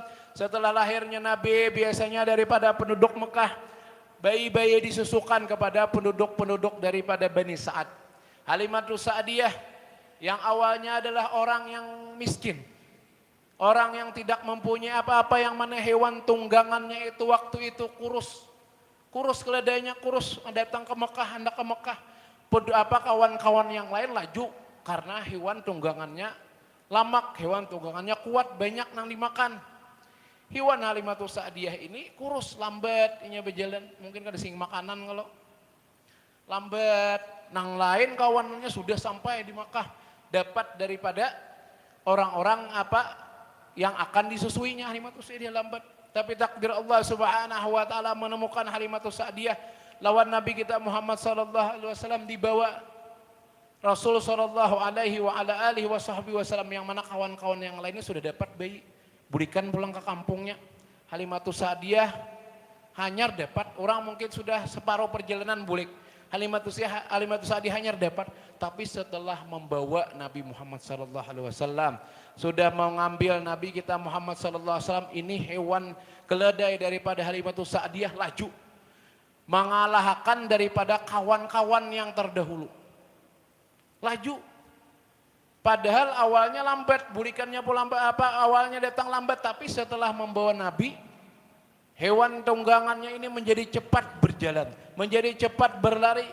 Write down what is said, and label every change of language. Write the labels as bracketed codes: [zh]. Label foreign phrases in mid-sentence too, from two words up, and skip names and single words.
[id] Setelah lahirnya Nabi, biasanya daripada penduduk Mekah, bayi-bayi disusukan kepada penduduk-penduduk daripada Bani Sa'ad. Halimatus Sa'diyah yang awalnya adalah orang yang miskin, orang yang tidak mempunyai apa-apa, yang mana hewan tunggangannya itu waktu itu kurus keledainya, kurus, datang ke Mekah, hendak ke Mekah. Kawan-kawan yang lain laju karena hewan tunggangannya lamak, hewan tunggangannya kuat, banyak nang dimakan. Hewan Halimatus Sa'diyah ini kurus, lambat, inya berjalan, mungkin kada sing makanan kalau lambat. Nang lain kawanannya sudah sampai di Makkah, dapat daripada orang-orang yang akan disusuinya. Halimatus Sa'diyah lambat, tapi takdir Allah [ar] سبحانه وتعالى [id] menemukan Halimatus Sa'diyah lawan Nabi kita Muhammad [ar] صلى الله عليه وسلم, [id] dibawa Rasul [ar] صلى الله عليه وسلم, [id] yang mana kawan-kawan yang lainnya sudah dapat bayi, berikan pulang ke kampungnya. Halimatus Sa'diyah hanyar dapat, orang mungkin sudah separuh perjalanan bulik, Halimatus Sa'diyah hanyar dapat. Tapi setelah membawa Nabi Muhammad [ar] صلى الله عليه وسلم, [id] sudah mengambil Nabi kita Muhammad [ar] صلى الله عليه وسلم, [id] ini hewan keledai daripada Halimatus Sa'diyah laju mengalahkan daripada kawan-kawan yang terdahulu. Laju. Padahal awalnya lambat, burikannya pun lambat, awalnya datang lambat, tapi setelah membawa Nabi, hewan tunggangannya ini menjadi cepat berjalan, menjadi cepat berlari.